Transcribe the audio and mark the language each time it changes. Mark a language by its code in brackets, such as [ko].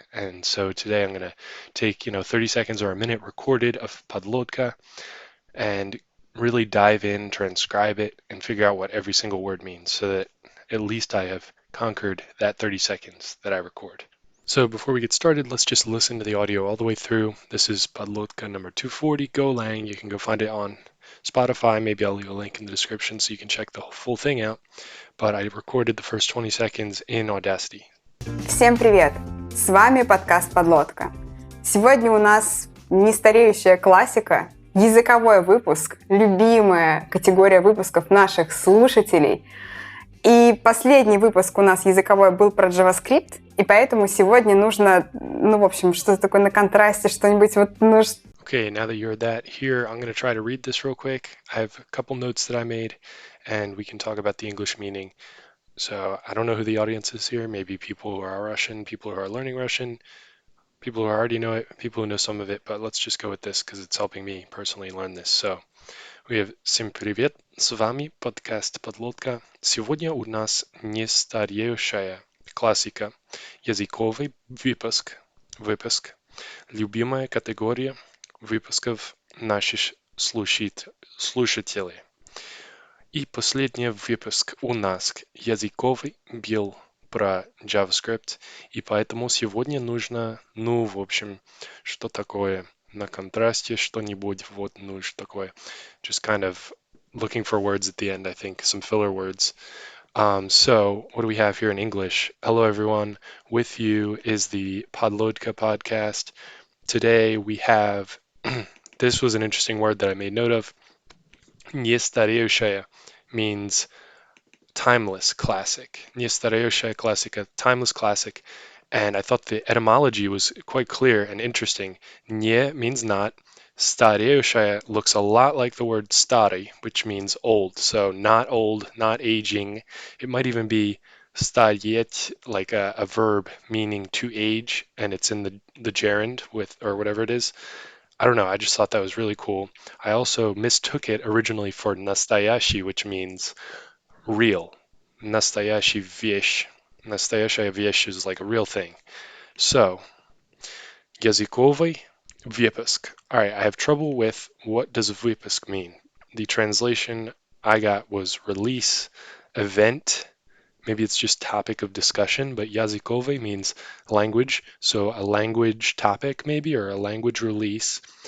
[en] And so today I'm going to take, 30 seconds or a minute recorded of Podlodka and really dive in, transcribe it, and figure out what every single word means so that at least I have conquered that 30 seconds that I record. So before we get started, let's just listen to the audio all the way through. This is Podlodka number 240, Golang. You can go find it on Spotify. Maybe I'll leave a link in the description so you can check the full thing out. But I recorded the first 20 seconds in Audacity. [ru] Всем привет! С вами подкаст «Подлодка». Сегодня у нас нестареющая классика, языковой выпуск, любимая категория выпусков наших слушателей. И последний выпуск у нас языковой был про JavaScript, и поэтому сегодня нужно, что-то такое на контрасте, что-нибудь нужно. [en] Okay, now that you're that here, I'm going to try to read this real quick. I have a couple notes that I made, and we can talk about the English meaning. So I don't know who the audience is here. Maybe people who are Russian, people who are learning Russian, people who already know it, people who know some of it, but let's just go with this because it's helping me personally learn this. So we have [ru] Всем привет, с вами подкаст Подлодка. Сегодня у нас нестареющая классика, языковой выпуск, любимая категория, выпусков наших слушателей. И последний выпуск у нас языковый был про JavaScript, и поэтому сегодня нужно, что такое на контрасте, что-нибудь, нужно такое. [en] Just kind of looking for words at the end, I think, some filler words. So what do we have here in English? Hello, everyone. With you is the Podlodka podcast. Today we have, this was an interesting word that I made note of. Нестареющая means timeless classic. [ru] Нестареющая классика, [en] timeless classic. And I thought the etymology was quite clear and interesting. Не means not. Стареющая looks a lot like the word старый, which means old. So not old, not aging. It might even be стареть, like a verb meaning to age, and it's in the gerund with, or whatever it is. I don't know. I just thought that was really cool. I also mistook it originally for настоящий, which means real. [ru] Настоящий вещь. Настоящая вещь [en] is like a real thing. [ru] So, языковый выпуск. [en] All right, I have trouble with what does выпуск mean. The translation I got was release, event. Maybe it's just topic of discussion, but языковый means language. So a language topic maybe, or a language release.